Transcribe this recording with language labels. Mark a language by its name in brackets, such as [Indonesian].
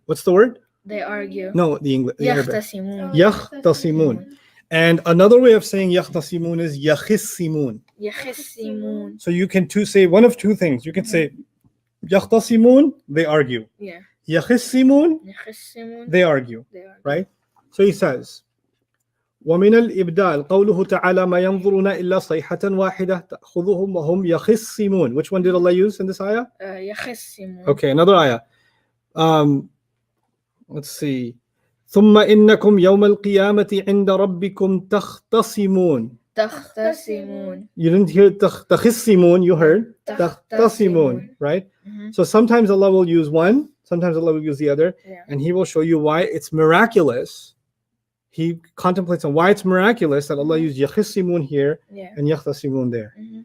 [English] What's the word? They argue. No, the English. [Arabic] يختصمون. يختصمون. [English] And another way of saying يختصمون is يخصمون. [Arabic] يخصمون. [English] So you can say one of two things. You can say يختصمون, they argue. Yeah. [Arabic] يخصمون, يخصمون. [English] they argue. They argue. Right? So he says, [Arabic] ومن الإبدال قوله تعالى ما ينظرون إلا صيحة واحدة تأخذهم وهم يخصمون. [English] Which one did Allah use in this ayah? [Arabic] يخصمون. [English] Okay, another ayah. Let's see. [Arabic] ثم إنكم يوم القيامة عند ربكم تختصمون. تختصمون. [English] You didn't hear تخصمون, you heard تختصمون, right? So sometimes Allah will use one, sometimes Allah will use the other, and He will show you why it's miraculous. He contemplates on why it's miraculous that Allah used يخصمون here and يختصمون there.